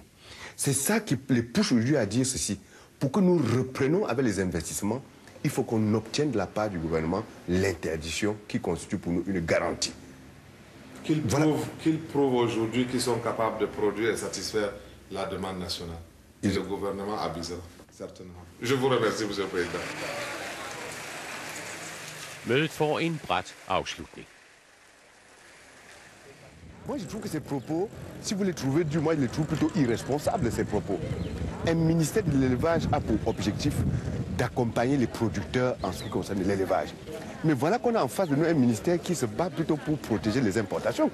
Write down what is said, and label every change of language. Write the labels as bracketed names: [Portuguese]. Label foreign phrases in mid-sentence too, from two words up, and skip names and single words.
[French] C'est ça qui les pousse aujourd'hui à dire ceci. Pour que nous reprenions avec les investissements, il faut qu'on obtienne de la part du gouvernement l'interdiction qui constitue pour nous une garantie. Qu'ils prouvent aujourd'hui qu'ils sont capables de produire et satisfaire la demande nationale. Et le gouvernement abusera, certainement. Je vous remercie, Monsieur le Président. [Danish] Mødet får en brat afslutning. [French] Moi, je trouve que ces propos, si vous les trouvez durs, moi, je les trouve plutôt irresponsables, ces propos. Un ministère de l'élevage a pour objectif d'accompagner les producteurs en ce qui concerne l'élevage. Mais voilà qu'on a en face de nous un ministère qui se bat plutôt pour protéger les importations.